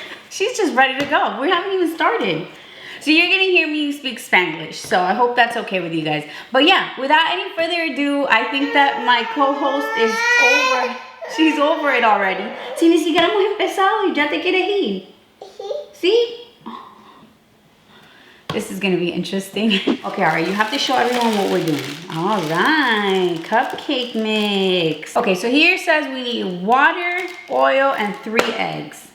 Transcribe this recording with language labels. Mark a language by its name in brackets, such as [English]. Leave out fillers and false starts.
[English] She's just ready to go. We haven't even started. So you're gonna hear me speak Spanglish, so I hope that's okay with you guys. But yeah, without any further ado, I think that my co-host is over. She's over it already. [Spanish] Si ni siquiera hemos empezado y ya te quieres ir. [English] See? This is gonna be interesting. Okay, alright, you have to show everyone what we're doing. Alright, cupcake mix. Okay, so here it says we need water, oil, and 3 eggs.